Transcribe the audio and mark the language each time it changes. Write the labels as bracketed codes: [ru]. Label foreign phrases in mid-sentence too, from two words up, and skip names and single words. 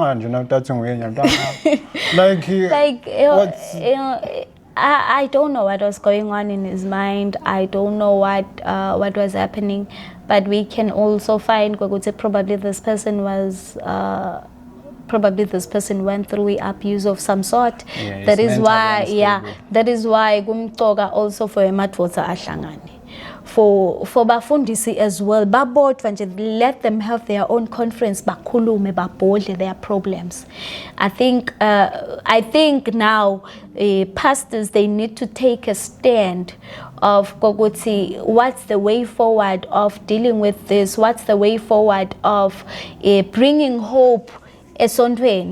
[en] I don't know what was going on in his mind. I don't know what was happening, but we can also find probably this person went through abuse of some sort. That is why gumtoka also for [ss] emadvodza ahlangane. [en] for bafundisi as well, [ss] babodwa nje, [en] let them have their own conference, [ss] bakhulume, babodle [en] their problems. I think now pastors, they need to take a stand of kokuthi, what's the way forward of dealing with this, what's the way forward of bringing hope esontweni.